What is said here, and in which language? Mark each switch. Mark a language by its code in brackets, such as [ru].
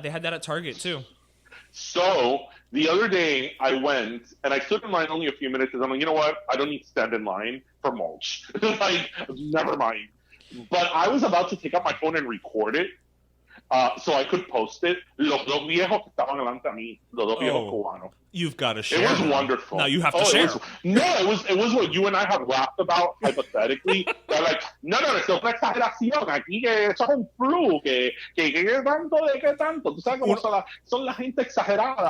[en] They had that at Target too. So the other day, I went and I stood in line only a few minutes, and I'm like, you know what? I don't need to stand in line for mulch. Like, never mind. But I was about to take out my phone and record it, so I could post it. [es] Los dos viejos que estaban delante a mí, los dos viejos cubanos. [en] You've got to share. It was wonderful. No, you have to share. It was what you and I have laughed about hypothetically. They're like, [es] no, eso es una exageración. Aquí que eso es un flu, que tanto, de qué tanto. Tú sabes cómo son la gente exagerada.